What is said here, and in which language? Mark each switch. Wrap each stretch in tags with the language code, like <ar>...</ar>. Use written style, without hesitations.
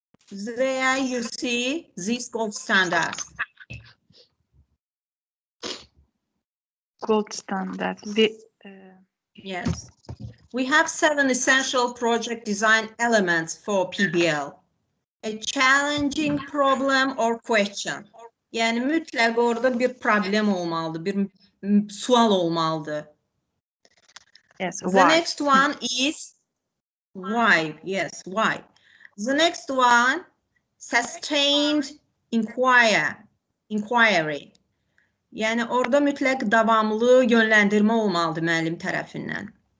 <en>There you see these gold standards. Gold standard. Yes. We have 7 essential project design elements for PBL. A challenging problem or question.</en> <az>Yani mütləq orada bir problem olmalıdır, bir sual olmalıdır.</az> <en>Yes, The why? next one is why. Yes, why. The next one, sustained inquiry.</en> <az>Yəni orada mütləq davamlı yönləndirmə olmalıdır müəllim tərəfindən.</az>